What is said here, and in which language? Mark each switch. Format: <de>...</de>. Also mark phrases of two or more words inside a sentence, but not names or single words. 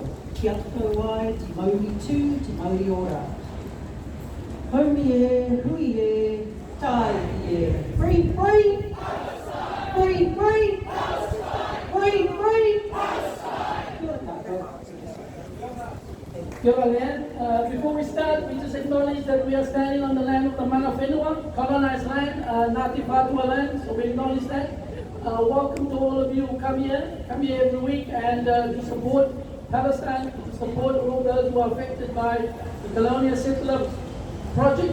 <mi>Kia tātou ai, te mauri tū, te mauri ora. Haumi e, hui e, tai e.</mi> <en>Free, free! Free, free! Free, free!</en> <mi>Kia ora, Leanne.</mi> <en>Before we start, we just acknowledge that we are standing on the land of the</en> <mi>Mana Whenua,</mi> <en>colonized land, Ngāti Whātua land, so we acknowledge that. Welcome to all of you who come here every week and to support Palestine, to support all those who are affected by the colonial settler project.</en>